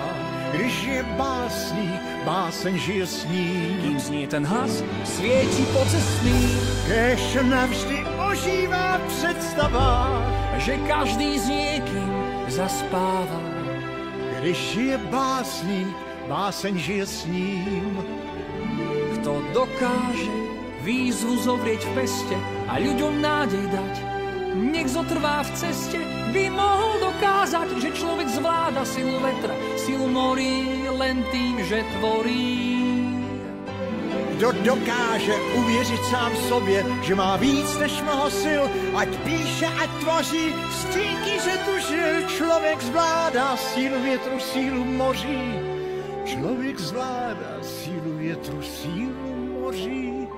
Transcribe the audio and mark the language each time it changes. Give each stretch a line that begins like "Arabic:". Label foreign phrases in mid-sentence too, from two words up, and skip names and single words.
Czech: Když je básník, báseň žije s ním.
Slovak: Kým znie ten hlas, svieti pocestný.
Czech: Kéž navždy ožívá představa,
Slovak: že každý s niekým zaspáva.
Czech: Když je básník, báseň žije s ním.
Slovak: Kto dokáže výzvu zovrieť v peste a ľuďom nádej dať, nech zotrvá v ceste, by mohol dokázať, že človek zvláda silu vetra, silu morí, len tým, že tvorí.
Czech: Kdo dokáže uvěřit sám sobě, že má víc než mnoho sil, ať píše, ať tvoří, stíky, že tu žil, člověk zvládá sílu větru, sílu moří. Člověk zvládá sílu větru, sílu moří.